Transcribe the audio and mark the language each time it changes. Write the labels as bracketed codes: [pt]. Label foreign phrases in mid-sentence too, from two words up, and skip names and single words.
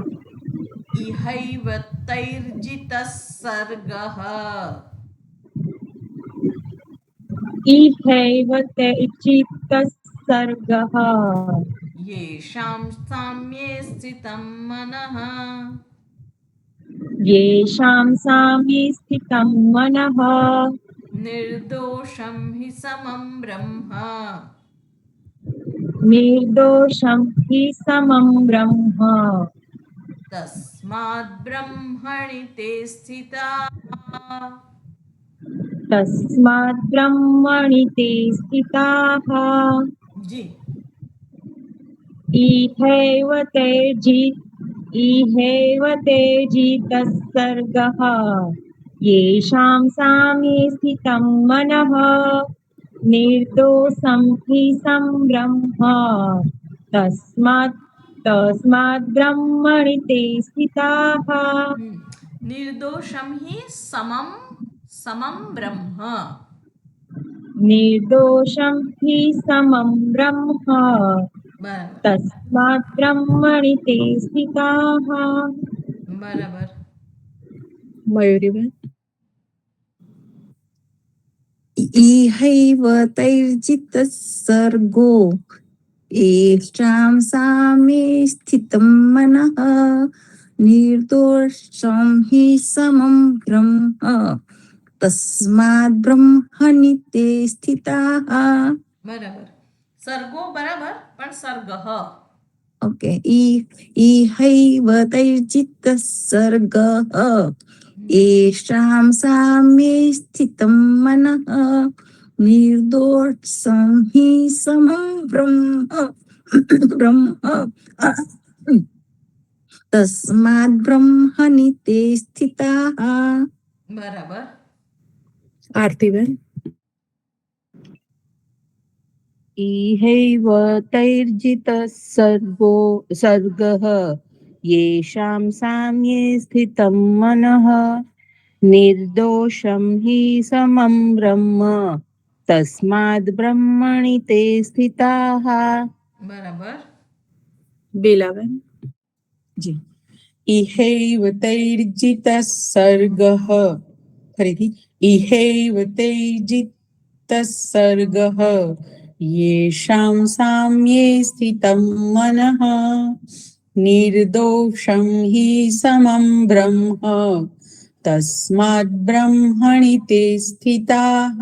[sa] ઇહૈવ તૈર્જિતઃ સર્ગઃ ઇહૈવ તૈર્જિતઃ યેષાં સામ્યે સ્થિतं મનઃ येषां साम्ये स्थितं मनः નિર્દોષં હિ સમં બ્રહ્મ निर्दोषं हि समं ब्रह्म તસ્માદ્ બ્રહ્મણિ તે સ્થિતા. तस्मात् ब्रह्मणि ते स्थिताः [gu] જી [sa] इहैव तेजितः सर्गः येषां साम्ये स्थितं मनः निर्दोषं हि संब्रह्म તસ્માદ બ્રહ્મણિ તે સ્થિતાઃ નિર્દોષમ હિ સમમ બ્રહ્મ. નિર્દોષમ હિ સમમ બ્રહ્મ [gu] બરાબર [sa] તસ્માદ બ્રહ્મણિ તે સ્થિતાઃ. [gu] બરાબર. મયુરીબેન [sa] इहैव तैर्जितः सर्गो येषां साम्ये स्थितं मनः निर्दोषं हि समं ब्रह्म तस्मात् ब्रह्मणि ते स्थिताः. [gu] બરાબર. સર્ગો બરાબર પણ સર્ગ [sa] ओके इहैव तैर्जितः सर्गः येषां साम्ये स्थितं मनः निर्दोषं हि समं ब्रह्म तस्मात् ब्रह्मणि ते स्थिताः. [gu] બરાબર. આરતીબેન [sa] इहैव तैर्जितः सर्गः येषां साम्ये स्थितं मनः निर्दोषं हि समं ब्रह्म तस्माद् ब्रह्मणि ते स्थिताः. [gu] બરાબર. બેલાબેન [sa] જી ઇહૈવ તૈર્જિતઃ સર્ગઃ ફરીથી ઇહૈવ તૈર્જિતઃ સર્ગઃ યેષાં સામ્યે સ્થિतं મનઃ નિર્દોષં હિ સમં બ્રહ્મ તસ્માદ્ બ્રહ્મણિ તે સ્થિતાઃ.